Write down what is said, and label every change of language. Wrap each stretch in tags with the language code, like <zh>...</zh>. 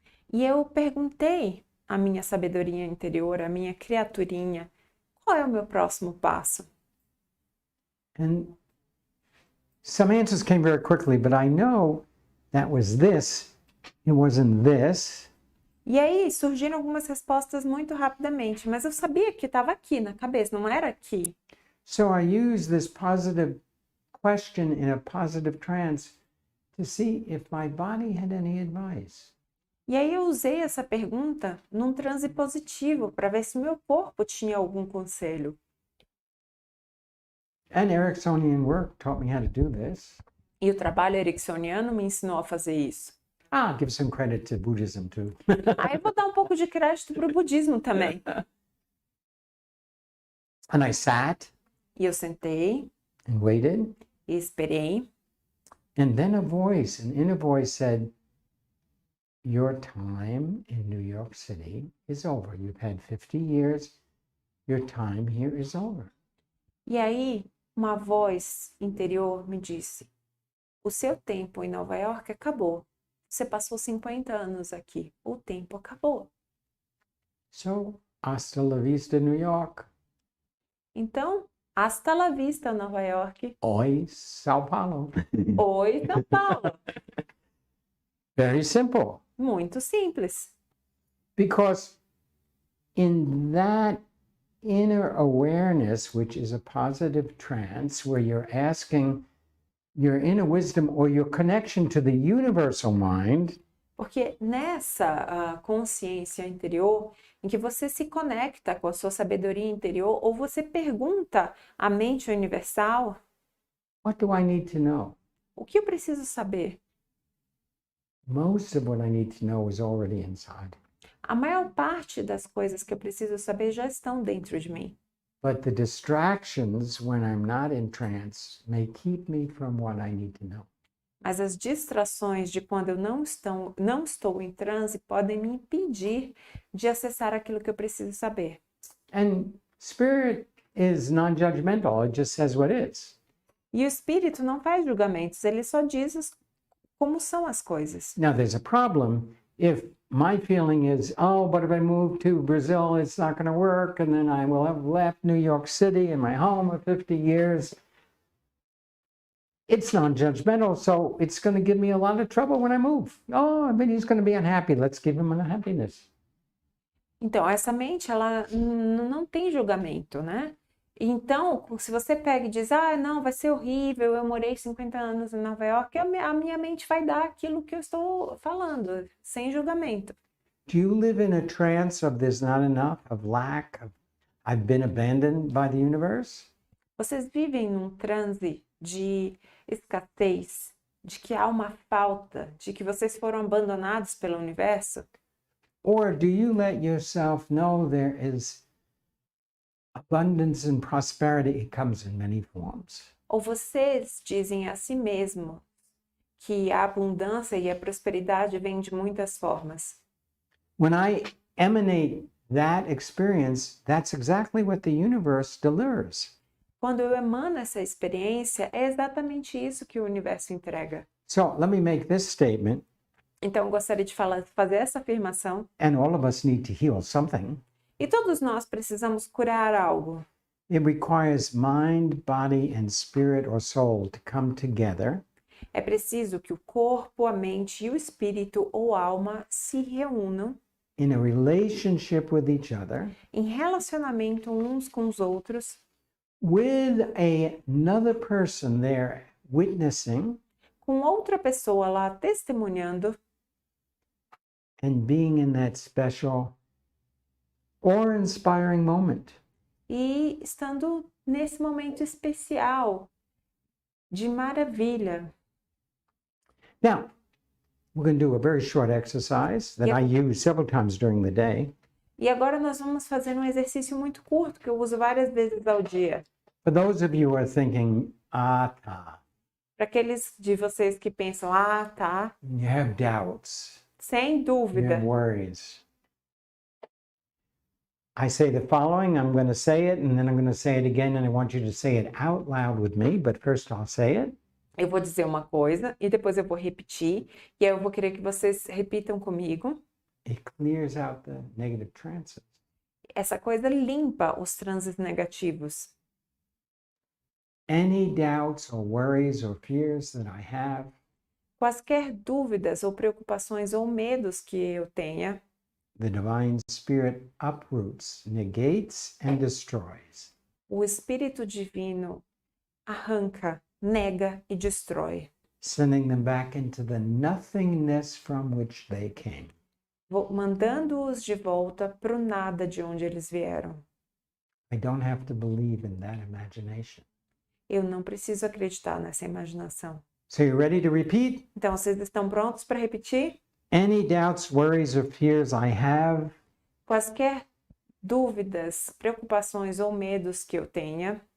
<pt>E eu perguntei à minha sabedoria interior, à minha criaturinha, qual é o meu próximo passo?</pt> <en>And some answers came very quickly, but I know that was this. It wasn't this.</en> <pt>E aí surgiram algumas respostas muito rapidamente, mas eu sabia que estava aqui na cabeça, não era aqui.</pt> <en>So I used this positive question in a positive trance to see if my body had any advice.</en> <pt>E aí eu usei essa pergunta num transe positivo para ver se meu corpo tinha algum conselho.</pt> <en>And Ericksonian work taught me how to do this.</en> <pt>E o trabalho ericksoniano me ensinou a fazer isso.</pt> <en>I'll give some credit to Buddhism too.</en> <pt>Aí eu vou dar um pouco de crédito para o budismo também.</pt> <en>And I sat</en> <pt>E eu sentei</pt> <en>and waited.</en> <pt>e esperei.</pt> <en>And then a voice, an inner voice said, your time in New York City is over. You've had 50 years. Your time here is over.</en> <pt>E aí uma voz interior me disse: o seu tempo em Nova York acabou. Você passou 50 anos aqui. O tempo acabou.</pt> <en>So,</en> <es>hasta la vista,</es> <en>New York.</en> <pt>Então,</pt> <es>hasta la vista,</es> <pt>Nova York. Oi, Sao Paulo. Oi, São Paulo.</pt> <en>Very simple.</en> <pt>Muito simples.</pt> <en>Because in that inner awareness, which is a positive trance, where you're asking your inner wisdom or your connection to the universal mind,</en> <pt>Porque nessa consciência interior, em que você se conecta com a sua sabedoria interior, ou você pergunta à mente universal,</pt> <en>what do I need to know?</en> <pt>o que eu preciso saber?</pt> <en>Most of what I need to know is already inside.</en> <pt>A maior parte das coisas que eu preciso saber já estão dentro de mim.</pt> <en>But the distractions when I'm not in trance may keep me from what I need to know.</en> <pt>Mas as distrações de quando eu não estou em transe podem me impedir de acessar aquilo que eu preciso saber.</pt> <en>And spirit is non-judgmental. It just says what is.</en> <pt>E o espírito não faz julgamentos, ele só diz como são as coisas.</pt> <en>Now there's a problem if my feeling is, oh, but if I move to Brazil, it's not going to work, and then I will have left New York City and my home of 50 years. It's non-judgmental, so it's going to give me a lot of trouble when I move. Oh, I mean, he's going to be unhappy. Let's give him unhappiness.</en> <pt>Então, essa mente, ela não tem julgamento, né? Então, se você pega e diz, não, vai ser horrível, eu morei 50 anos em Nova York, a minha mente vai dar aquilo que eu estou falando, sem julgamento.</pt> <en>Do you live in a trance of there's not enough, of lack, of I've been abandoned by the universe?</en> <pt>Vocês vivem num transe de escassez, de que há uma falta, de que vocês foram abandonados pelo universo?</pt> <en>Or do you let yourself know there is abundance and prosperity? It comes in many forms.</en> <pt>Ou vocês dizem a si mesmo que a abundância e a prosperidade vêm de muitas formas?</pt> <en>When I emanate that experience, that's exactly what the universe delivers.</en> <pt>Quando eu emano essa experiência, é exatamente isso que o universo entrega.</pt> <en>So let me make this statement,</en> <pt>Então, eu gostaria de fazer essa afirmação.</pt> <en>and all of us need to heal something.</en> <pt>E todos nós precisamos curar algo.</pt> <en>It requires mind, body, and spirit or soul to come together</en> <pt>É preciso que o corpo, a mente e o espírito ou alma se reúnam</pt> <en>in a relationship with each other</en> <pt>em relacionamento uns com os outros,</pt> <en>with another person there witnessing</en> <pt>com outra pessoa lá testemunhando</pt> <en>and being in that special or inspiring moment.</en> <pt>e estando nesse momento especial de maravilha.</pt> <en>Now, we're going to do a very short exercise that Yep. I use several times during the day.</en> <pt>E agora nós vamos fazer um exercício muito curto que eu uso várias vezes ao dia.</pt> <en>For those of you who are thinking,</en> <pt>tá, Para aqueles de vocês que pensam, ah, tá,</pt> <en>You have doubts.</en> <pt>sem</pt> <en>You</en> <pt>dúvida.</pt> <en>have worries. I say the following, I'm going to say it, and then I'm going to say it again, and I want you to say it out loud with me, but first I'll say it.</en> <pt>Eu vou dizer uma coisa e depois eu vou repetir, e aí eu vou querer que vocês repitam comigo.</pt> <en>It clears out the negative trances.</en> <pt>Essa coisa limpa os trânsitos negativos.</pt> <en>Any doubts or worries or fears that I have,</en> <pt>Quaisquer dúvidas ou preocupações ou medos que eu tenha,</pt> <en>the divine spirit uproots, negates, and destroys.</en> <pt>o Espírito Divino arranca, nega e destrói,</pt> <en>Sending them back into the nothingness from which they came.</en> <pt>mandando-os de volta para o nada de onde eles vieram.</pt> <en>I don't have to believe in that imagination.</en> <pt>Eu não preciso acreditar nessa imaginação.</pt> <en>So you ready to repeat?</en> <pt>Então, vocês estão prontos para repetir?</pt> <en>Any doubts, worries, or fears I have,</en> <pt>Quaisquer dúvidas, preocupações ou medos que eu tenha,</pt>